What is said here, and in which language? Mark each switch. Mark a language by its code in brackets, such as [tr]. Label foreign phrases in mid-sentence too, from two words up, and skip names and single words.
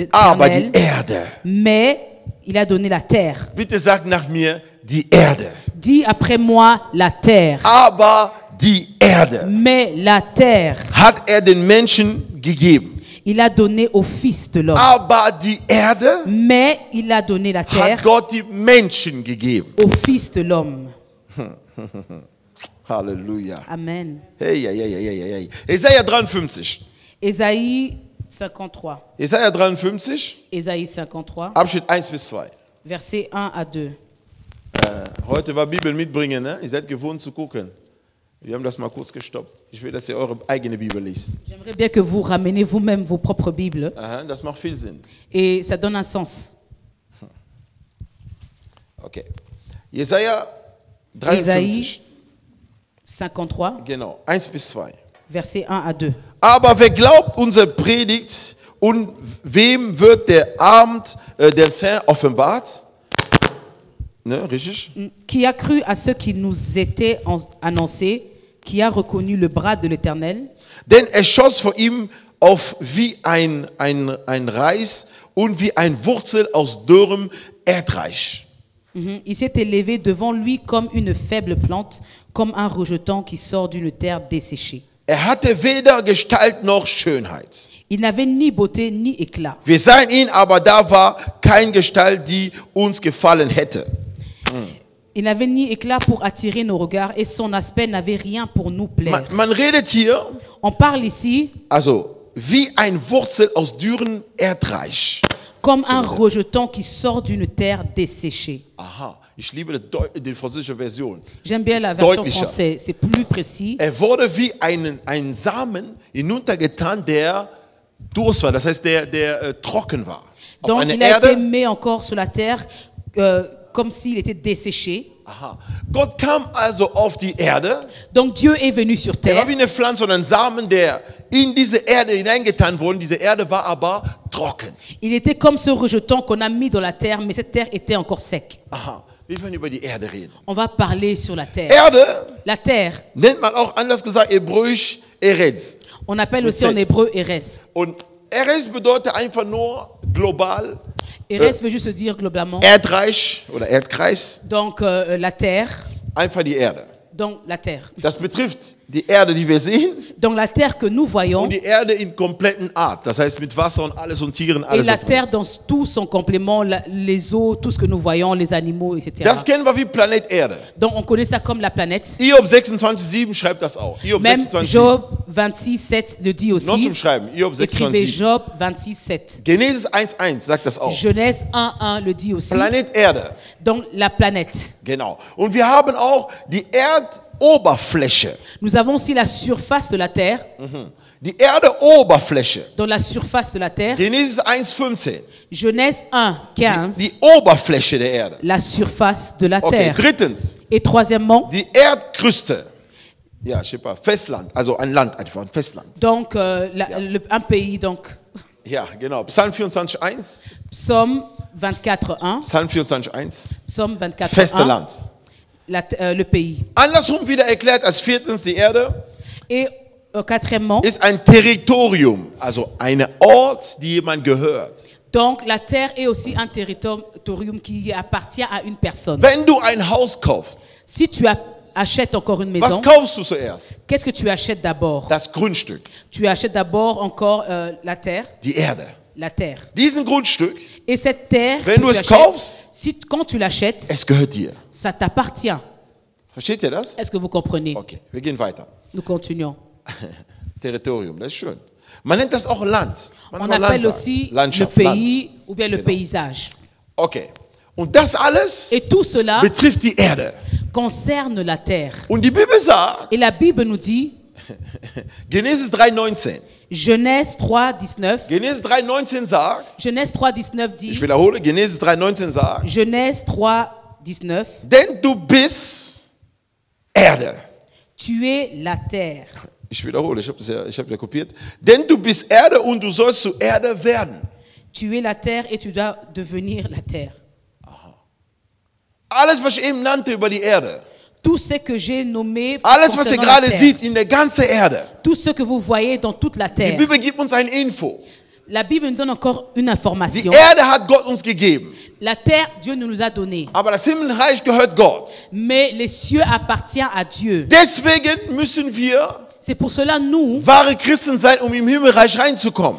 [de] aber die [fr] l'Éternel, [de] Erde. [fr] mais il a donné la terre. [de] Bitte sag nach mir, die Erde. [fr] Dis après moi la terre. [de] Aber die Erde [fr] Mais la terre, [de] hat den Menschen gegeben. [fr] il a donné au Fils de l'homme. [de] Aber die Erde [fr] Mais il a donné la terre [de] hat Gott die Menschen gegeben. [fr] au Fils de l'homme. [de] Halleluja. Amen. Hey, hey, hey, hey, hey, hey. Jesaja 53. [fr] Ésaïe 53. [de] Jesaja 53, [fr] Ésaïe 53, [de] Abschnitt 1 bis 2. [fr] versets 1 à 2. [de] Heute war Bibel mitbringen, ne? Ihr seid gewohnt zu gucken. Wir haben das mal kurz gestoppt. Ich will, dass ihr eure eigene Bibel liest. [fr] J'aimerais bien que vous ramenez vous-même vos propres Bibles. [de] Aha, das macht viel Sinn. [fr] Et ça donne un sens. [de] Okay. Jesaja [fr] Ésaïe 53. 53, [de] Genau, 1 bis 2. [fr] versets 1 à 2. [de] Aber wer glaubt unser Predigt und wem wird der Abend des Herrn offenbart? Ne, richtig? [fr] Qui a cru à ce qui nous était annoncé, qui a reconnu le bras de l'Éternel? [de] Denn er schoss vor ihm auf wie ein Reis und wie ein Wurzel aus dürrem Erdreich. [fr] Il s'est élevé devant lui comme une faible plante, comme un rejeton qui sort d'une terre desséchée. [de] Er hatte weder Gestalt noch Schönheit. [fr] Il n'avait ni beauté ni éclat. [de] Wir sahen ihn, aber da war keine Gestalt, die uns gefallen hätte. [fr] Il n'avait ni éclat pour attirer nos regards et son aspect n'avait rien pour nous plaire. [de] Man redet hier, [fr] On parle ici [de] also wie ein Wurzel aus dürren Erdreich. [fr] comme un rejeton qui sort d'une terre desséchée. [de] Aha, ich liebe die französische Version. [fr] J'aime bien [de] Ist [fr] la version [de] deutlicher. [fr] française, c'est plus précis. [de] Er wurde wie ein Samen hinuntergetan, der Durst war, das heißt, der trocken war. Auf [fr] Donc [de] eine [fr] il a été [de] Erde. [fr] mis encore sur la terre comme s'il était desséché. [de] Aha. Gott kam also auf die Erde. [fr] Donc Dieu est venu sur [de] Er [fr] terre. [de] war wie eine Pflanze und ein Samen, der in diese Erde hineingetan wurde. Diese Erde war aber trocken. [fr] Il était comme ce rejeton qu'on a mis dans la terre, mais cette terre était encore sec. [de] Aha. Wir werden über die Erde reden. [fr] On va parler sur la terre. [de] Erde [fr] La terre, [de] nennt man auch anders gesagt hebräisch Eretz. [fr] on appelle [de] Mit [fr] aussi en [de] Z. [fr] hébreu Eres. [de] Und Eretz bedeutet einfach nur global [fr] Eres veut juste dire globalement. [de] Erdreich oder Erdkreis, [fr] Donc la terre, [de] einfach die Erde. [fr] donc la terre. [de] Das betrifft die Erde, die wir sehen, [fr] Donc la terre que nous voyons [de] und die Erde in kompletten Art. Das heißt mit Wasser und alles und Tieren, [fr] et [de] alles [fr] la [de] was drin [fr] terre [de] ist. [fr] dans tout son complément, les eaux, tout ce que nous voyons, les animaux, etc. [de] Das kennen wir wie Planet Erde. [fr] Donc on connaît ça comme la planète. [de] Hiob 26,7 schreibt das auch. Hiob [fr] Même [de] 26,7. [fr] Job 26,7 le dit [de] Noch zum [fr] aussi. [de] Schreiben. Hiob [fr] Écrivez [de] 26,7. [fr] Job 26,7. [de] Genesis 1,1 sagt das auch. [fr] Genèse 1,1 le dit aussi. [de] Planet Erde. [fr] Donc la planète. [de] Genau. Und wir haben auch die Erdoberfläche. [fr] Nous avons aussi la surface de la terre. [de] Die Erdoberfläche. [fr] Dans la surface de la terre. [de] Genesis 1,15. [fr] Genèse 1,15. [de] Die Oberfläche der Erde. [fr] La surface de la [de] Okay, [fr] terre. [de] drittens. [fr] Et troisièmement, [de] Die Erdkruste. Ja, ich [fr] sais pas, [de] Festland. Also ein Land, einfach ein Festland. [fr] donc un pays, donc [de] Ja, genau. Psalm 24,1. [fr] Psaume 24,1. [de] Psalm 24,1. [fr] Psaume 24,1. [de] Feste Land. [fr] Le pays. [de] Andersrum wieder erklärt als viertens, die Erde [fr] Et quatrièmement, [de] ist ein Territorium, also ein Ort, die jemand gehört. [fr] donc la terre est aussi un territorium qui appartient à une personne. [de] Wenn du ein Haus kaufst, [fr] Si tu achètes encore une [de] was [fr] maison, [de] kaufst du zuerst? [fr] qu'est-ce que tu achètes d'abord? [de] Das Grundstück, [fr] Tu achètes d'abord encore la terre. [de] die Erde. [fr] La terre. [de] Diesen Grundstück, [fr] Et cette terre, [de] Wenn [fr] que [de] du [fr] tu [de] es [fr] achètes, [de] kaufst, [fr] quand tu l'achètes, [de] es gehört dir. [fr] ça t'appartient. [de] Versteht ihr das? [fr] Est-ce que vous comprenez? [de] Okay, wir gehen weiter. [fr] Nous continuons. [de] Territorium, das ist schön. Man nennt das auch Land. Man [fr] On [de] kann auch [fr] appelle [de] Land [fr] aussi [de] sagen. Landschaft, [fr] le pays [de] Land. [fr] ou bien le paysage. [de] Okay. Und das alles [fr] Et tout cela [de] betrifft die Erde. [fr] concerne la terre. [de] Und die Bibel sagt, [fr] Et la Bible nous dit, [de] Genesis 3,19. [fr] Genèse 3,19, [de] Genesis 3,19 sagt, [fr] Genèse 3,19 [de] ich [fr] dit, [de] wiederhole, Genesis 3,19 sagt, [fr] Genèse 3,19, [de] denn du bist Erde. [fr] tu es la terre. [de] Ich wiederhole, ich habe ja kopiert. Denn du bist Erde und du sollst zu Erde werden. [fr] Tu es la terre et tu dois devenir la terre. [de] Alles, was ich eben nannte über die Erde, [fr] Tout ce que j'ai nommé [de] alles, was ihr [fr] concernant la [de] gerade [fr] terre, [de] seht in der ganzen Erde, [fr] tout ce que vous voyez dans toute la [de] die [fr] terre, [de] Bibel gibt uns eine Info. [fr] la Bible nous donne encore une [de] Die [fr] information. [de] Erde hat Gott uns gegeben, [fr] La terre, Dieu nous a donné. [de] aber das Himmelreich gehört Gott. [fr] Mais les cieux appartiennent à Dieu. [de] Deswegen müssen wir [fr] C'est pour cela, nous [de] wahre Christen sein, um im Himmelreich reinzukommen.